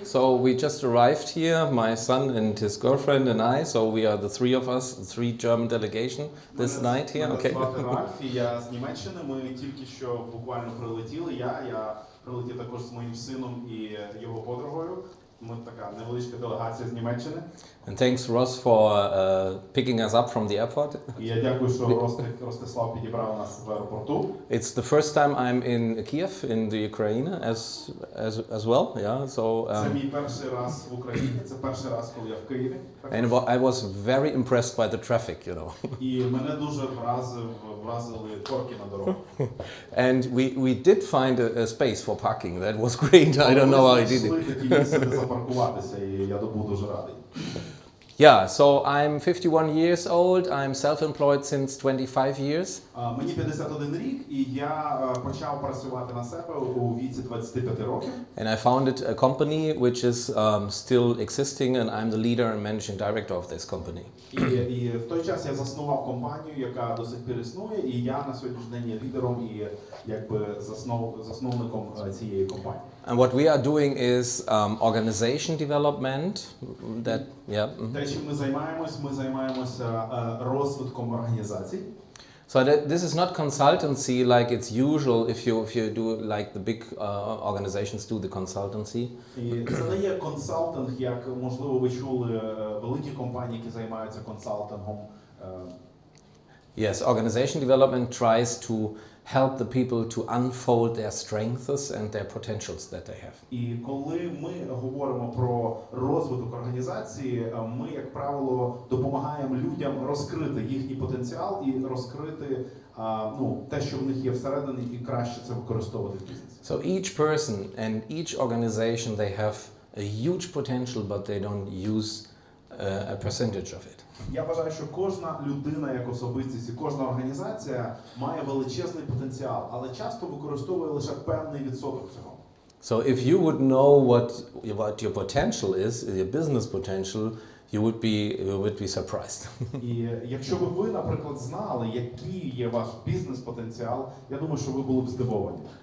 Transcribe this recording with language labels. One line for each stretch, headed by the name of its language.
English: So we just arrived here, my son and his girlfriend and I. So we are the three of us, the three German delegation this night here.
Ukrainian: Мене
English: Okay.
Ukrainian: звати Ральф, і я з Німеччини. Ми тільки що буквально прилетіли. Я прилетів також з моїм сином і його подругою. Ми така невеличка делегація з Німеччини.
English: And thanks Ross for picking us up from the airport.
Ukrainian: І я дякую, що Ростислав підібрав нас в аеропорту.
English: It's the first time I'm in Kiev in the Ukraine as well. Yeah. So.
Ukrainian: Це мій перший раз в Україні. Це перший раз, коли я в Києві.
English: And I was very impressed by the traffic, you know.
Ukrainian: І мене дуже вразили корки на дорогу.
English: And we did find a space for parking. That was great. I don't know how I did it.
Ukrainian: Ми знайшли таке місце, де запаркуватися, і я був дуже радий.
English: Yeah, so I'm 51 years old. I'm self-employed since 25 years.
Ukrainian: Мені 51 рік, і я почав працювати на себе у віці 25 років.
English: And I founded a company which is still existing, and I'm the leader and managing director of this company.
Ukrainian: І в той час я заснував компанію, яка до сих пір існує, і я на сьогоднішній день є лідером і якби засновником цієї компанії.
English: And what we are doing is organization development.
Ukrainian: Те, чим ми займаємося розвитком організацій.
English: So this is not consultancy like it's usual if you do like the big organizations do the consultancy.
Ukrainian: І це не є консалтинг, як можливо ви чули великі компанії, які займаються консалтингом.
English: Yes, organization development tries to help the people to unfold their strengths and their potentials that they have.
Ukrainian: І коли ми говоримо про розвиток організації, ми, як правило, допомагаємо людям розкрити їхній потенціал і розкрити те, що в них є всередині, і краще це використовувати в бізнесі.
English: So each person and each organization, they have a huge potential, but they don't use a percentage of it.
Ukrainian: Я вважаю, що кожна людина як особистість і кожна організація має величезний потенціал, але часто використовує лише певний відсоток цього.
English: So if you would know what your potential is, your business potential, you would be surprised.
Ukrainian: І якщо б ви, наприклад, знали, який є ваш бізнес-потенціал, я думаю, що ви були б здивовані.